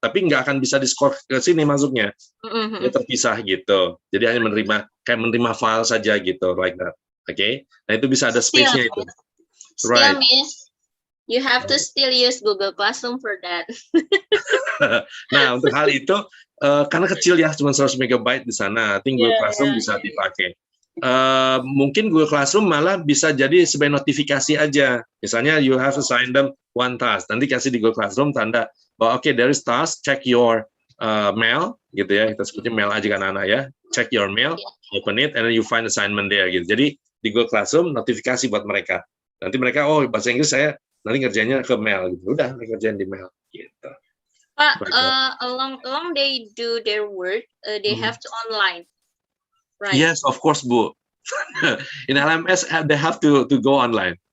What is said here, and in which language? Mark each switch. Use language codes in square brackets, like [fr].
[id] Tapi nggak akan bisa di-score ke sini masuknya, dia terpisah gitu. Jadi hanya menerima file saja gitu, [en] like that. [id] Oke, nah itu bisa ada space-nya itu. [en] Still, Miss, you have to still use Google Classroom for that. [id] Nah, untuk hal itu, karena kecil ya, cuma 100 megabyte di sana, Google Classroom bisa dipakai. Mungkin Google Classroom malah bisa jadi sebagai notifikasi aja. Misalnya, [en] you have to assign them one task. [id] Nanti kasih di Google Classroom tanda bahwa, [en] okay, there is task, check your mail, [id] gitu ya, kita sebutnya mail aja kan anak ya, [en] check your mail, open it, and then you find assignment there, gitu. [id] Jadi, di Google Classroom, notifikasi buat mereka. Nanti mereka, oh, bahasa Inggris saya nanti ngerjainnya ke mail gitu. Udah, mereka kerjain di mail gitu. [en] But along they do their work, they have to online, right? Yes, of course, Bu. In LMS, they have to go online.